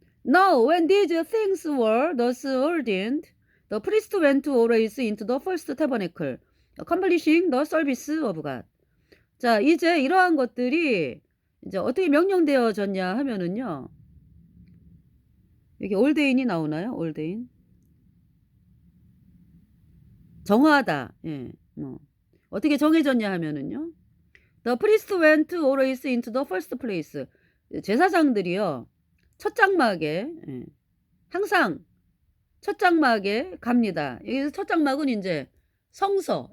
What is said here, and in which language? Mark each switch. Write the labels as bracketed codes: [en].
[en] Now when these things were thus ordained, the priest went always into the first tabernacle, accomplishing the service of God. [ko] 자, 이제 이러한 것들이 이제 어떻게 명령되어졌냐 하면은요. 여기 올데인이 나오나요? 올데인. 정하다. 예. 어떻게 정해졌냐 하면은요. [en] The priest went always into the first place. [ko] 제사장들이요. 첫 장막에 항상 첫 장막에 갑니다. 여기서 첫 장막은 이제 성서.